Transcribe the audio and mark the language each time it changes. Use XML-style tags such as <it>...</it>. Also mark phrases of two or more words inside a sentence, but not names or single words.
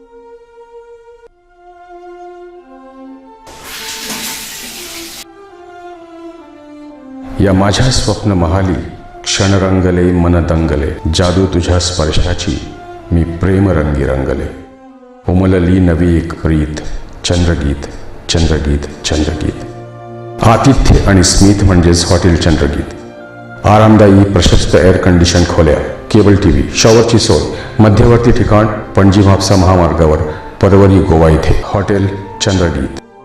<mr>या माझ्या स्वप्न महाली क्षण रंगले, मन दंगले, जादू तुझ्या स्पर्शाची मी प्रेम रंगी रंगले. उमलली नवी एक प्रीत. चंद्रगीत, चंद्रगीत, चंद्रगीत. आतिथ्य आणि स्मित म्हणजेच हॉटेल चंद्रगीत. आरामदायी प्रशस्त</mr> <en>air condition</en> <mr>खोल्या,</mr> <en>cable TV,</en> <mr>शॉवरची सोय, मध्यवर्ती ठिकाण पणजी म्हापसा महामार्गावर, परवरी गोवा येथे. हॉटेल चंद्रगीत.</mr>